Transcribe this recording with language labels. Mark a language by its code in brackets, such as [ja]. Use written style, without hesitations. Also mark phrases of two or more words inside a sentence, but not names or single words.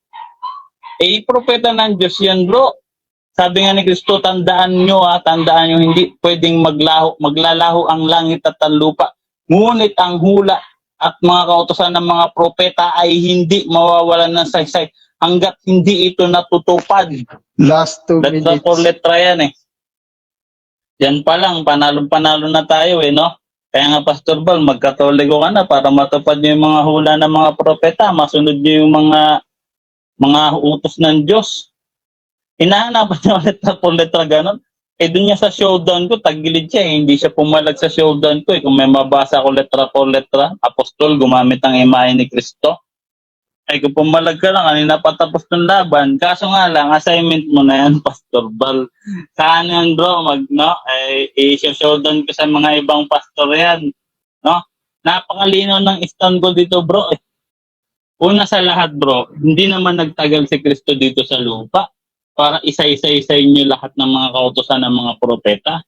[tl] Propeta ng Diyos yan, bro. Sabi nga ni Kristo, tandaan nyo, hindi pwedeng maglalaho ang langit at ang lupa. Ngunit ang hula at mga kautusan ng mga propeta ay hindi mawawalan ng saysay hanggat hindi ito natutupad. [en] Last 2 minutes. [es] Letra por letra [tl] yan eh. Yan pa lang, panalo na tayo eh, no? Kaya nga Pastor Bal, magkatoliko ka na para matupad nyo yung mga hula ng mga propeta, masunod nyo yung mga utos ng Diyos. Hinahanapan niya [es] letra por letra [tl] ganon. Doon niya sa showdown ko, tagilid siya eh. Hindi siya pumalag sa showdown ko eh. Kung may mabasa ko [es] letra por letra, [tl] apostol, gumamit ng imahe ni Kristo. Kung pumalag ka lang, kanina patapos ng laban. Kaso nga lang, assignment mo na yan, Pastor Bal. Saan yan, bro? I-showdown ko sa mga ibang pastor yan. No? Napakalino ng Istanbul dito, bro. Una sa lahat, bro, hindi naman nagtagal si Kristo dito sa lupa para isa-isa-isay nyo lahat ng mga kautusan ng mga propeta.